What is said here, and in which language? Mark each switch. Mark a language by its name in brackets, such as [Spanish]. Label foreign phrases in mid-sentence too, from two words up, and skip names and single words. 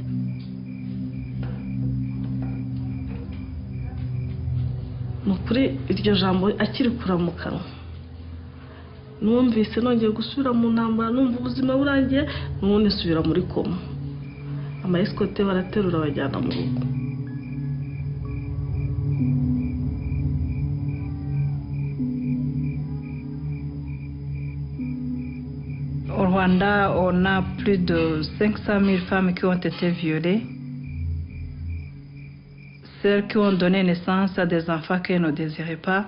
[Kinyarwanda] Nukuri iryo jambo akiri kuramukanwa numvise nongeye gusubira mu ntambara numva ubuzima burangiye n'ubundi nsubira muri koma. Amaesikote baraterura bajyana mu rugo. [French] Au Rwanda, on a plus de 500 000 femmes qui ont été violées. Celles qui ont donné naissance à des enfants qu'elles ne désiraient pas.